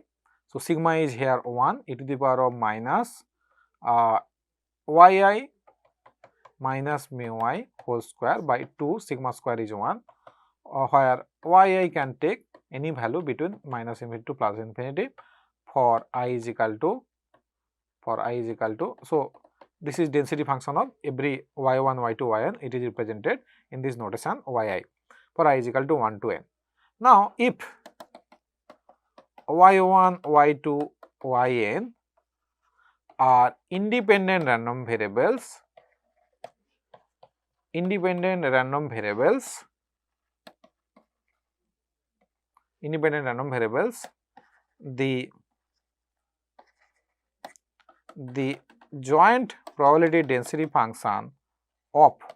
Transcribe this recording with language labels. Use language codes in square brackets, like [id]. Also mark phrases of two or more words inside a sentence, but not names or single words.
[en] So sigma is here 1 e to the power of minus yi minus mu I whole square by 2, sigma square is 1, where yi can take any value between minus infinity to plus infinity for I is equal to, so this is density function of every y1, y2, yn, it is represented in this notation yi for I is equal to 1 to n. Now if y1, y2, yn are independent random variables, the joint probability density function of